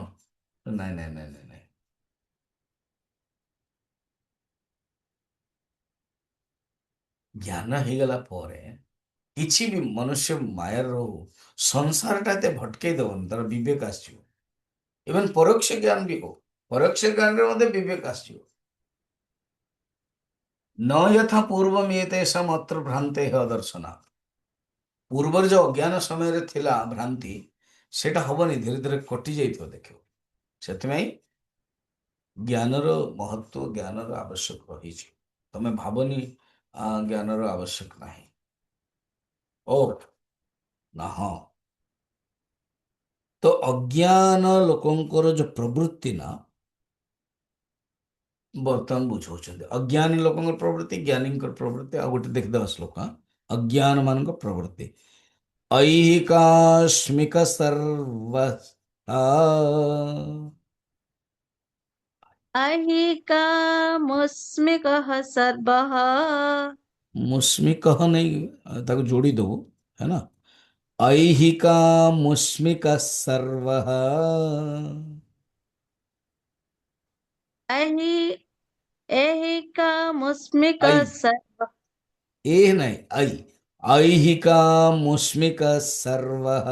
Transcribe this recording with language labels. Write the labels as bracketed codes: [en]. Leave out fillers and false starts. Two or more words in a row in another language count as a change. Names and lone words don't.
[or] ନାଇଁ ନାଇଁ ନାଇଁ ନାଇଁ ନାଇଁ, ଜ୍ଞାନ ହେଇଗଲା ପରେ କିଛି ବି ମନୁଷ୍ୟ ମାୟାର ରହୁ, ସଂସାରଟା ଏତେ ଭଟକେଇ ଦେବନି, ତାର ବିବେକ ଆସିଯିବ। ଇଭେନ୍ ପରୋକ୍ଷ ଜ୍ଞାନ ବି ହଉ, ପରୋକ୍ଷ ଜ୍ଞାନରେ ମଧ୍ୟ ବିବେକ ଆସିଯିବ। [sa] न यथा पूर्वम एतेषाम् अत्र भ्रान्तेः दर्शनात्। [or] ପୂର୍ବରୁ ଯୋଉ ଅଜ୍ଞାନ ସମୟରେ ଥିଲା ଭ୍ରାନ୍ତି, ସେଇଟା ହବନି, ଧୀରେ ଧୀରେ କଟି ଯାଇଥିବ ଦେଖିବ। ସେଥିପାଇଁ ଜ୍ଞାନର ମହତ୍ଵ, ଜ୍ଞାନର ଆବଶ୍ୟକ ରହିଛି। ତମେ ଭାବନି ଜ୍ଞାନର ଆବଶ୍ୟକ ନାହିଁ, ଓ ନା ହଁ। ତ ଅଜ୍ଞାନ ଲୋକଙ୍କର ଯୋଉ ପ୍ରବୃତ୍ତି ନା, ବର୍ତ୍ତମାନ ବୁଝଉଛନ୍ତି ଅଜ୍ଞାନୀ ଲୋକଙ୍କର ପ୍ରବୃତ୍ତି, ଜ୍ଞାନୀଙ୍କର ପ୍ରବୃତ୍ତି। ଆଉ ଗୋଟେ ଦେଖିଦେବା ଶ୍ଲୋକ, ଅଜ୍ଞାନ ମାନଙ୍କ ପ୍ରବୃତ୍ତି, [sa] ऐहिकाश्मिक सर्व ऐहिकामुस्मिकः सर्वः [hi] मुस्मिक नहीं, ताको जोड़ी दो, है ना, [sa] ऐहिका मुस्मिक सर्व, ऐहि ऐहिकामुस्मिकः ऐ, सर्वः [hi] ए नहीं, [sa] ऐ, ऐहिका मुस्मिक सर्व,